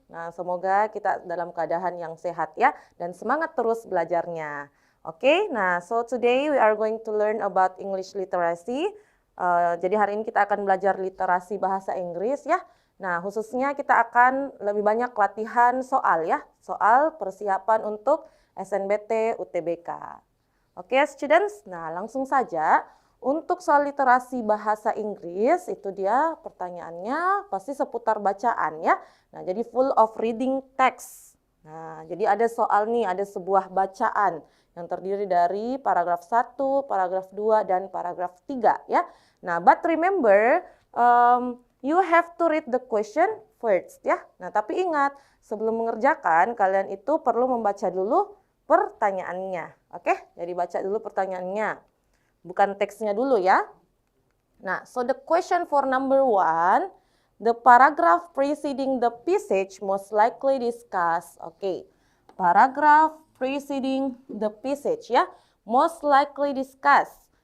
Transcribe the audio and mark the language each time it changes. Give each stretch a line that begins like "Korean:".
Indonesian: Nah, semoga kita dalam keadaan yang sehat ya dan semangat terus belajarnya.
English: Oke, nah so today we are going to learn about English literacy.
Indonesian: Jadi hari ini kita akan belajar literasi bahasa Inggris ya. Nah, khususnya kita akan lebih banyak latihan soal ya, soal persiapan untuk SNBT UTBK. Oke, students. Nah, langsung saja untuk soal literasi bahasa Inggris itu dia pertanyaannya pasti seputar bacaan ya. Nah, jadi
English: full of reading text.
Indonesian: Nah, jadi ada soal nih, ada sebuah bacaan yang terdiri dari paragraf 1, paragraf 2 dan paragraf 3 ya.
English: Nah, but remember you have to read the question first ya.
Indonesian: Nah, tapi ingat sebelum mengerjakan kalian itu perlu membaca dulu pertanyaannya. Oke, jadi baca dulu pertanyaannya. Bukan teksnya dulu ya.
English: Nah, so the question for number 1, the paragraph preceding the passage most likely discussed. Oke, paragraph preceding the passage ya, most likely discussed.